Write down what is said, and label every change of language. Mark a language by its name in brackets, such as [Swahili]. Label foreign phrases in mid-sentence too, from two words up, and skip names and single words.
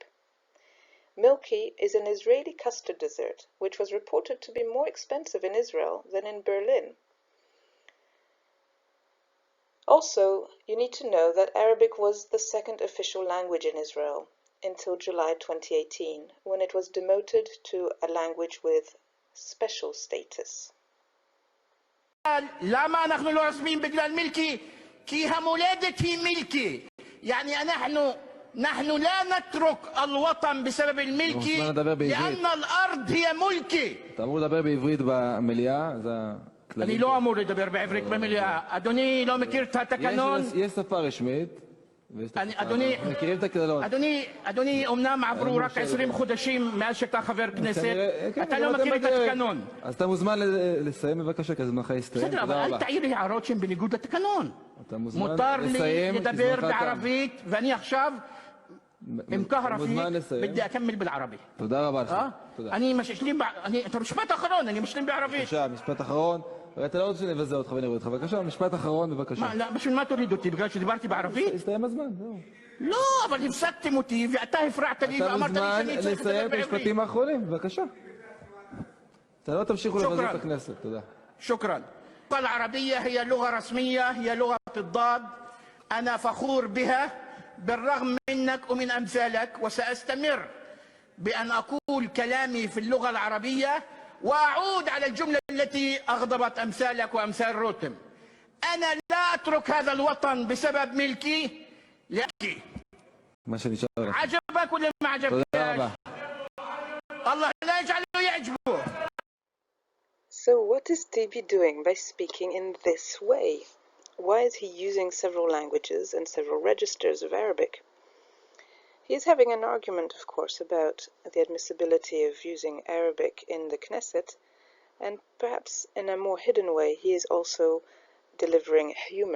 [English] Milky is an Israeli custard dessert, which was reported to be more expensive in Israel than in Berlin. Also, you need to know that Arabic was the second official language in Israel until July 2018, when it was demoted to a language with special status. [Arabic] لما نحن لا رسميين بجلال ملكي كي هم ولادتي ملكي يعني نحن لا نترك الوطن بسبب الملكي لأن الأرض هي ملكي. [Hebrew] אתה אמור לדבר בעברית במליאה, זה הכללים. אני לא אמור לדבר בעברית במליאה. אדוני לא מכיר את התקנון? יש שפה רשמית. מכירים את הכללות. אדוני, אומנם עברו רק 20 חודשים מאז שאתה חבר כנסת, אתה לא מכיר את התקנון. אז אתה מוזמן לסיים בבקשה, כי זמנך יסתיים. בסדר, אבל אל תעיר לי הערות שהן בניגוד לתקנון. מותר לי לדבר בערבית, ואני עכשיו [Arabic] مكهرة فيك بدي أكمل بالعربي. [Hebrew] תודה רבה לך. תודה. אני משלים, אתה משפט אחרון, אני משלים בערבית. בבקשה, משפט אחרון. אתה לא רוצה שנבזה אותך ונראה אותך. בבקשה, משפט אחרון, בבקשה. מה, לא, בשביל מה תוריד אותי? בגלל שדיברתי בערבית? הסתיים הזמן, זהו. לא, אבל הפסקתם אותי ואתה הפרעת לי ואמרת לי שאני צריך לדבר בעברית. לסיים את המשפטים האחרונים, בבקשה. אתה לא תמשיכו לבזות את הכנסת, תודה. [Arabic] شكرا. اللغة العربية هي لغة رسمية، هي لغة الضاد. أنا فخور بها بالرغم منك ومن أمثالك، وسأستمر بأن أقول كلامي في اللغة العربية وأعود على الجملة التي أغضبت أمثالك وأمثال روتم. أنا لا أترك هذا الوطن بسبب ملكي لأبكي. عجبك ولا ما عجبك؟ الله لا يجعله يعجبه. [English] So what is TB doing by speaking in this way? Why is he using several languages and several registers of Arabic? He is having an argument, of course, about the admissibility of using Arabic in the Knesset, and perhaps in a more hidden way he is also delivering humor.